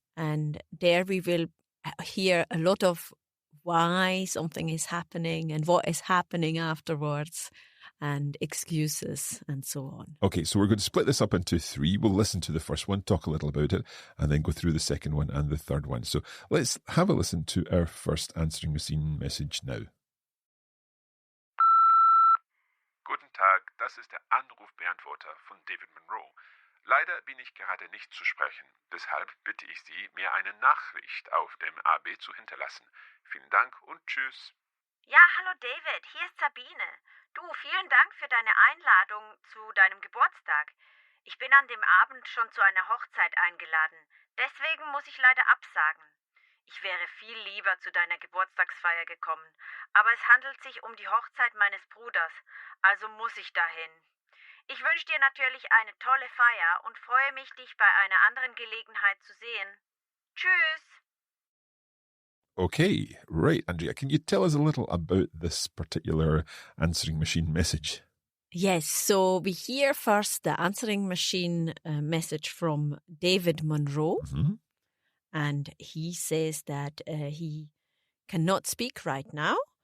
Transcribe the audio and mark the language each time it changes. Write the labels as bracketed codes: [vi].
[en] And there we will hear a lot of why something is happening and what is happening afterwards, and excuses and so on. Okay, so we're going to split this up into 3. We'll listen to the first one, talk a little about it, and then go through the second one and the third one. So let's have a listen to our first answering machine message now. [de] Guten Tag, das ist der Anrufbeantworter von David Monroe. Leider bin ich gerade nicht zu sprechen. Deshalb bitte ich Sie, mir eine Nachricht auf dem AB zu hinterlassen. Vielen Dank und tschüss. Ja, hallo David, hier ist Sabine. Du, vielen Dank für deine Einladung zu deinem Geburtstag. Ich bin an dem Abend schon zu einer Hochzeit eingeladen. Deswegen muss ich leider absagen. Ich wäre viel lieber zu deiner Geburtstagsfeier gekommen, aber es handelt sich um die Hochzeit meines Bruders, also muss ich dahin. Ich wünsche dir natürlich eine tolle Feier und freue mich, dich bei einer anderen Gelegenheit zu sehen. Tschüss! [en] Okay, right, Andrea, can you tell us a little about this particular answering machine message? Yes, so we hear first the answering machine message from David Monroe. Mm-hmm. And he says that he cannot speak right now.